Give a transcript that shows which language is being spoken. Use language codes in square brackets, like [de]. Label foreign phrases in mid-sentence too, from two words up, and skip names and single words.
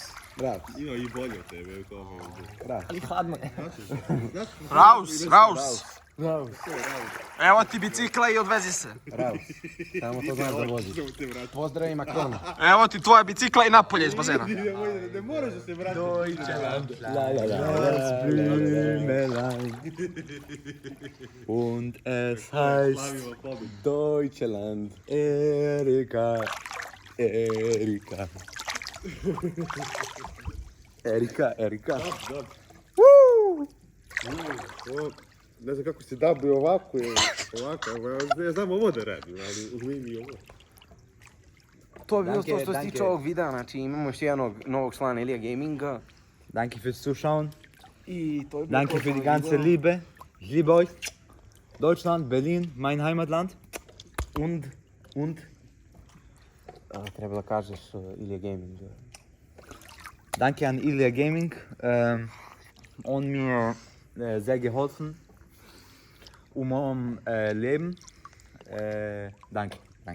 [sr] Ima i bolje od tebe u tome. Ali hladno je. Raus! Evo ti bicikla i odvezi se. Raus. Samo to znaš da voziš. Pozdravi Makrona. Evo ti tvoja bicikla i napolje iz bazena. Ne moraš da se vratiš. [de] Und es heißt [sr] Slavimo pobedu. [de] Deutschland. Erika. [sr] Ne znam kako se dabuje ovako, ja znam ovo da radim, ali umim i ovo. To je bilo to što se [de] Danke. [sr] tiče ovog videa, znači imamo još jednog novog člana Ilija Gaminga. [de] Danke fürs Zuschauen. [sr] I to je bilo [de] Danke [sr] to [de] für die [sr] što [de] ganze [sr] video. [de] Liebe. Ich liebe euch. Deutschland, Berlin, mein Heimatland. Und? [sr] Treba da kažeš Ilija Gaming. [de] Danke an Ilya Gaming. On mir sehr geholfen, um meinem Leben. Danke.